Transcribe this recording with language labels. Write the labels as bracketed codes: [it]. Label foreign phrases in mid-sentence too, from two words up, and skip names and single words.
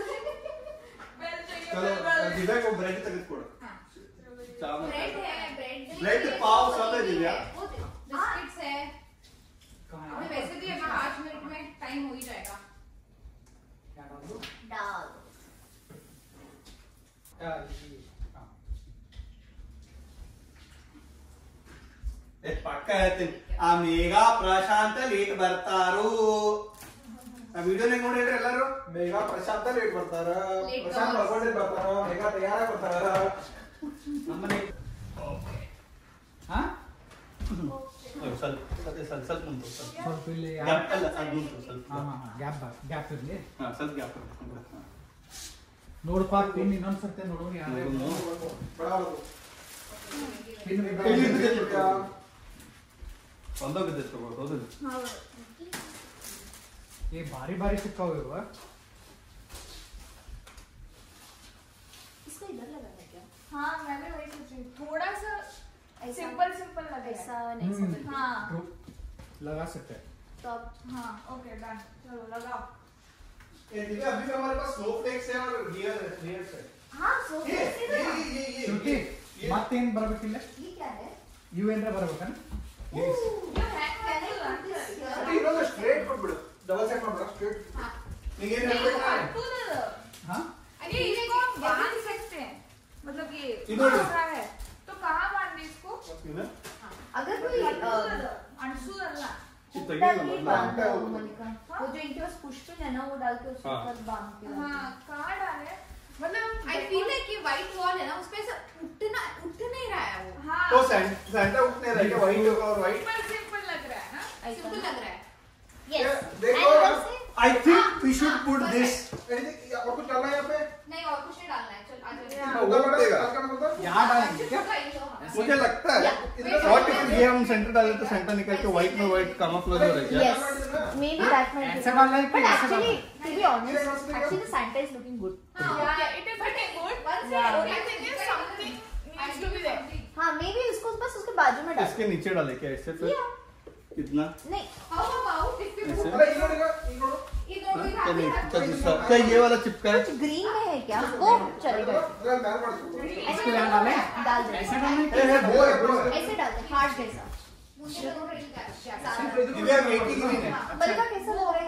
[hi] चलो दिव्या को ब्रेड तक छोड़ चावल ब्रेड है ब्रेड पाव सब है दिव्या बिस्किट्स है अभी वैसे भी अभी 5 मिनट में टाइम हो ही जाएगा डाल [kn] ಪಕ್ಕ ಹೇಳ್ತೀನಿ ಆ ಮೇಘ ಪ್ರಶಾಂತ ಲೇಟ್ ಬರ್ತಾರು ಆ ವಿಡಿಯೋನಾಗ ನೋಡಿದ್ರಿ ಎಲ್ಲರೂ ಮೇಘ ಪ್ರಶಾಂತ ಲೇಟ್ ಬರ್ತಾರ ಪ್ರಶಾಂತ್ ಬರ್ಕೊಂಡೆ ಬರ್ತಾರ ಮೇಘ ತಯಾರ ಬರ್ತಾರ ನಮ್ಮನೆ ಹಾ ಸ್ವಲ್ಪ ಮುಂದೆ ಸ್ವಲ್ಪ ಇಲ್ಲಿ ಗ್ಯಾಪ್ ಇರಲಿ ಸ್ವಲ್ಪ ಗ್ಯಾಪ್ ನೋಡಪ್ಪ ಪಿನ್ ಇನ್ನೊಂದ್ಸರ್ತಿ ನೋಡೋಣ ಒಂದೋ ಬಿದ್ದಿತ್ತು ಹೌದು [hi] ये भारी भारी सिक्का हुआ है इसको इधर लगाना क्या हाँ मैं भी वही सोच रही हूँ थोड़ा सा सिंपल सिंपल लगे ऐसा नहीं समझ हाँ लगा सकते हैं तो अब हाँ ओके डन चलो लगाओ ये दिव्या अभी हमारे पास स्नोफ्लेक्स है और गियर्स है हाँ सो ये [kn] श्रुति ಮತ್ತೇನ್ ಬರಬೇಕಿಲ್ಲ [hi] ये क्या है [kn] ಯು ಏನ್ರ ಬರಬೇಕನ [hi] ये है [en] Can I [hi] क्या [en] put this here? [kn] ಅದೇ ಇನ್ನೊಂದು ಸ್ಟ್ರೇಟ್ ಕೊಟ್ಬಿಡು [en] double set [kn] ಮಾಡ್ಬಿಡು ಸ್ಟ್ರೇಟ್ [hi] हाँ [kn] ನಿಮಗೆ ಏನು ಹೇಳ್ಬೇಕು ಹಾ [hi] अरे इसको बांध सकते हैं मतलब ये इधर। हो रहा है तो कहाँ बांधे इसको अगर कोई अंशु अल्लाह हुक्का नहीं बांधता हो मलिका वो जो इनके पास पुष्पिन है ना वो डाल के उसके ऊपर बांध के हाँ कहाँ डाले मतलब [en] I feel like [hi] कि [en] white wall [hi] है ना उस पे ऐसा उठ नहीं रहा है वो हाँ तो सेंटर उठने रहेगा व्हाइट और व्हाइट सिंपल लग रहा है ना सिंपल लग रहा है [en] Yeah, यस देखो I think we should put this [hi] और कुछ डालना है यहाँ पे नहीं और कुछ नहीं डालना है चल आ जाओ होगा पड़ेगा यहाँ डालेंगे क्या मुझे लगता है और ये हम सेंटर डाले तो सेंटर निकल के व्हाइट में व्हाइट कामोफ्लेज हो रहा है क्या [en] Yes, maybe that might be. [hi] ऐसे डालना है कि [en] But [hi] ऐसे [en] actually, [hi] डालना [en] to be honest, actually the Santa is looking good. yeah it is looking good Yeah. only thing is something needs to be there [hi] हाँ, maybe इसको बस उसके बाजू में डाल. इसके नीचे डाले क्या ऐसे फिर [en] Yeah. [hi] कितना नहीं. [en] How about if we [hi] ऐसे अरे इन्होंने इन्होंने क्या ये वाला चिपका है कुछ ग्रीन में है क्या? वो चलेगा. डाल पड़ ऐसे यहाँ डालें? डाल दे. ऐसे डालना है कि वो है ऐसे डाल दे. हार्ट जैसा. दिव्या वेट ही नहीं है मलिका कैसा लग रहा